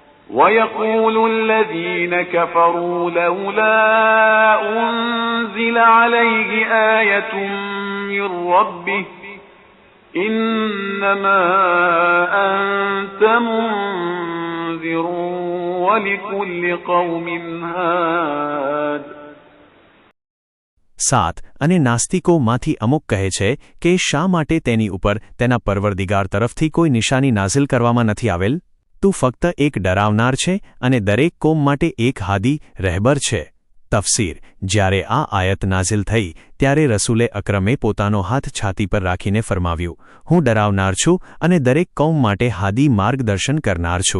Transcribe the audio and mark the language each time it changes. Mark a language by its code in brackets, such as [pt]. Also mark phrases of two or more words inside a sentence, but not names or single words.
[ar] ويقول الذين كفروا لولا أنزل عليه آية من ربه إنما أنت منذر ولكل قوم هاد. 7. [gu] અને નાસ્તિકોમાંથી અમુક કહે છે કે શા માટે તેની ઉપર તેના પરવરદિગાર તરફથી કોઈ નિશાની નાઝિલ કરવામાં નથી આવેલ? તું ફક્ત એક ડરાવનાર છે અને દરેક કોમ માટે એક હાદી રહેબર છે. તફસીર. જ્યારે આ આયત નાઝિલ થઈ ત્યારે રસૂલે અકરમે પોતાનો હાથ છાતી પર રાખીને ફરમાવ્યું, હું ડરાવનાર છું અને દરેક કૌમ માટે હાદી માર્ગદર્શન કરનાર છું.